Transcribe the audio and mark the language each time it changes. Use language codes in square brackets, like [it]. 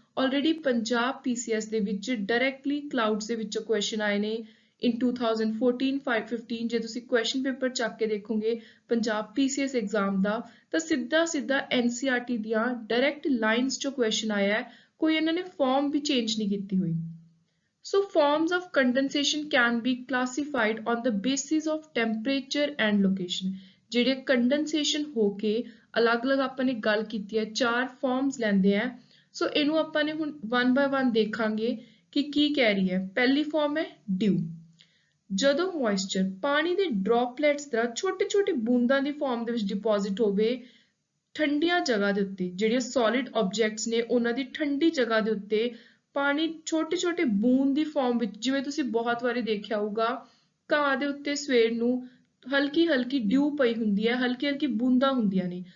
[pa] Already Punjab PCS ਦੇ ਵਿੱਚ directly ਕਲਾਊਡਸ ਦੇ ਵਿੱਚੋਂ ਕੁਐਸਚਨ ਆਏ ਨੇ in 2014 515। ਜੇ ਤੁਸੀਂ ਕੁਐਸਚਨ ਪੇਪਰ ਚੱਕ ਕੇ ਦੇਖੋਗੇ ਪੰਜਾਬ PCS ਐਗਜ਼ਾਮ ਦਾ ਤਾਂ ਸਿੱਧਾ NCERT ਦੀਆਂ ਡਾਇਰੈਕਟ ਲਾਈਨਸ ਚੋਂ ਕੁਐਸਚਨ ਆਇਆ ਹੈ, ਕੋਈ ਇਹਨਾਂ ਨੇ ਫਾਰਮ ਵੀ ਚੇਂਜ ਨਹੀਂ ਕੀਤੀ ਹੋਈ। [en] So forms of condensation can be classified on the basis of temperature and location। [pa] ਜਿਹੜੇ ਕੰਡੈਂਸੇਸ਼ਨ ਹੋ ਕੇ ਅਲੱਗ-ਅਲੱਗ ਆਪਾਂ ਨੇ ਗੱਲ ਕੀਤੀ ਹੈ 4 ਫਾਰਮਸ ਲੈਂਦੇ ਆ। ਸੋ ਇਹਨੂੰ ਆਪਾਂ ਨੇ ਹੁਣ 1 ਬਾय 1 ਦੇਖਾਂਗੇ ਕਿ ਕੀ ਕਹਿ ਰਹੀ ਹੈ। ਪਹਿਲੀ ਫਾਰਮ ਹੈ ਡਿਊ। ਜਦੋਂ ਮੋਇਸਚਰ ਪਾਣੀ ਦੇ ਡ੍ਰੌਪਲੇਟਸ ਦਾ ਛੋਟੇ-ਛੋਟੇ ਬੂੰਦਾਂ ਦੀ ਫਾਰਮ ਦੇ ਵਿੱਚ ਡਿਪੋਜ਼ਿਟ ਹੋਵੇ ਠੰਡੀਆਂ ਜਗ੍ਹਾ ਦੇ ਉੱਤੇ, ਜਿਹੜੀਆਂ ਸੋਲਿਡ ਆਬਜੈਕਟਸ ਨੇ ਉਹਨਾਂ ਦੀ ਠੰਡੀ ਜਗ੍ਹਾ ਦੇ ਉੱਤੇ ਪਾਣੀ ਛੋਟੇ-ਛੋਟੇ ਬੂੰਦ ਦੀ ਫਾਰਮ ਵਿੱਚ, ਜਿਵੇਂ ਤੁਸੀਂ ਬਹੁਤ ਵਾਰੀ ਦੇਖਿਆ ਹੋਊਗਾ ਘਾਹ ਦੇ ਉੱਤੇ ਸਵੇਰ ਨੂੰ ਹਲਕੀ ਡਿਊ ਪਈ ਹੁੰਦੀ ਹੈ, ਹਲਕੀ ਬੂੰਦਾਂ ਹੁੰਦੀਆਂ ਨੇ।